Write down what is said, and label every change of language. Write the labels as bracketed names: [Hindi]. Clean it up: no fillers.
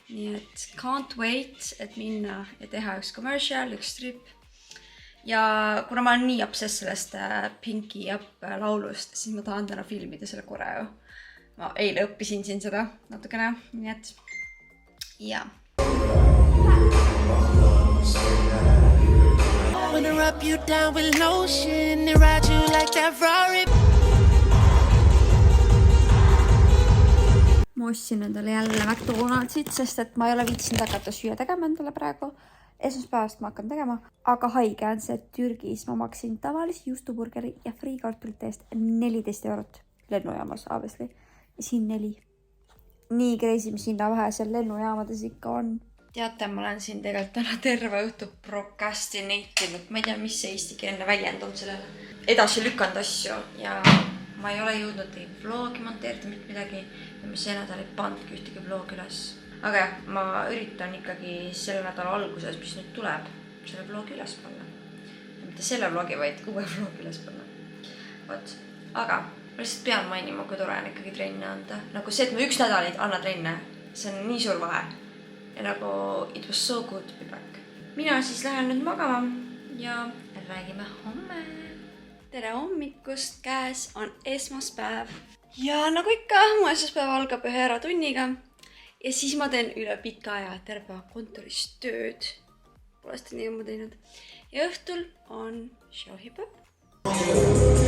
[Estonian] Nii et [English] can't wait, [Estonian] et minna ja teha üks commercial, üks strip. Ja kuna ma olen nii obsess sellest Pinky Up laulust, siis ma tahan täna filmida selle koreo. Ma eile õppisin siin seda natukene, nii et jaa. [English] Wanna rub you down with lotion and ride you like that Ferrari. [Estonian] Ma ostsin endale jälle McDonaldsit, sest et ma ei ole viitsinud hakata süüa tegema endale praegu. Esmaspäevast ma hakkan tegema, aga haige on see, et Türgis ma maksin tavalisi juustuburgeri ja friikartulite eest 14 eurot lennujaamas, obviously. Ja siin 4. Nii crazy, mis hinna vahe seal lennujaamades ikka on. Teate, ma olen siin tegelikult täna terve õhtu procrastinated. Ma ei tea, mis see eestikeelne väljend on sellele. Edasi lükanud asju ja ma ei ole jõudnud vlogi monteerida midagi ja ma see nädal ei pandki ühtegi vlogi üles. Aga jah, ma üritan ikkagi selle nädala alguses, mis nüüd tuleb, selle vlogi üles panna. Ja mitte selle vlogi, vaid uue vlogi üles panna. Vot. Aga ma lihtsalt pean mainima, kui tore on ikkagi trenne anda. Nagu see, et ma üks nädal ei anna trenne, see on nii suur vahe. Ja nagu [English] it was so good to be back. [Estonian] Mina siis lähen nüüd magama ja räägime homme. Tere hommikust, käes on esmaspäev. Ja nagu ikka, mu esmaspäev algab ühe eratunniga. Ja siis ma teen üle pika aja terve kontoris tööd. Pole seda nii ma teinud. Ja õhtul on showhip-up.